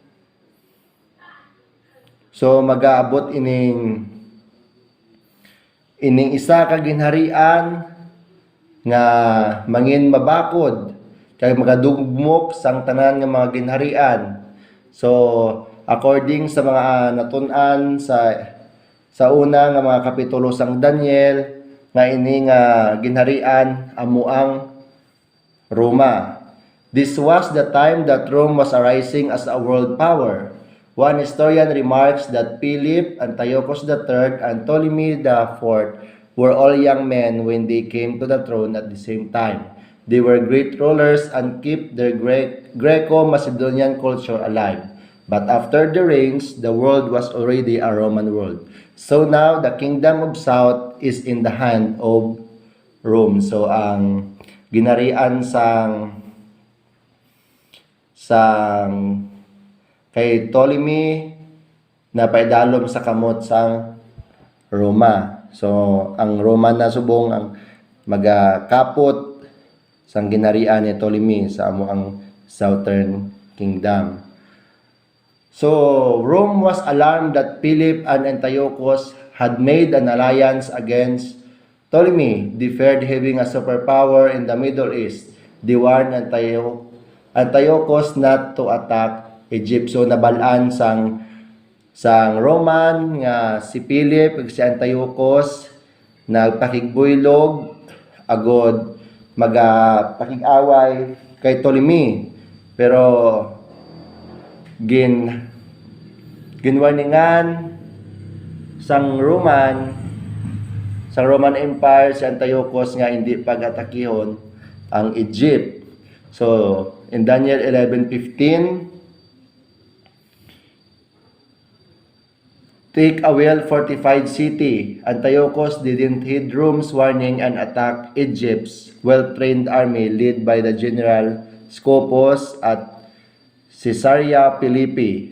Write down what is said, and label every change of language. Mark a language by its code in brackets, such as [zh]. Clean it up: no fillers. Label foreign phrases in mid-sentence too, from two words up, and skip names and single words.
[hil] So magaabot ining isa ka ginharian nga mangin mabakod kay magadugmok sang tanan nga mga ginharian. So according sa mga natun-an sa una nga mga kapitulo sang Daniel nga ini nga ginharian amo ang Roma. [en] This was the time that Rome was arising as a world power. One historian remarks that Philip, Antiochus III, and Ptolemy IV were all young men when they came to the throne at the same time. They were great rulers and kept their Greco-Macedonian culture alive. But after the reigns, the world was already a Roman world. So now, the kingdom of South is in the hand of Rome. So, [hil] ang ginarian sang kay Ptolemy na paidalom sa kamot sang Roma. So, ang Roma na subong ang magakapot sang ginarian ni Ptolemy sa amo ang Southern Kingdom. [en] So, Rome was alarmed that Philip and Antiochus had made an alliance against Ptolemy. They feared having a superpower in the Middle East. They warned Antiochus not to attack Egypt. [hil] So nabalaan sang Roman nga si Philip ug si Antiochus nagpakigbuylog agod magapakig-away kay Ptolemy. Pero ginwarningan sang Roman sa Roman Empire si Antiochus nga hindi pag-atakihon ang Egypt. [en] So in Daniel 11:15, take a well-fortified city. Antiochus didn't heed Rome's warning and attacked Egypt's well-trained army led by the general Scopus at Caesarea Philippi.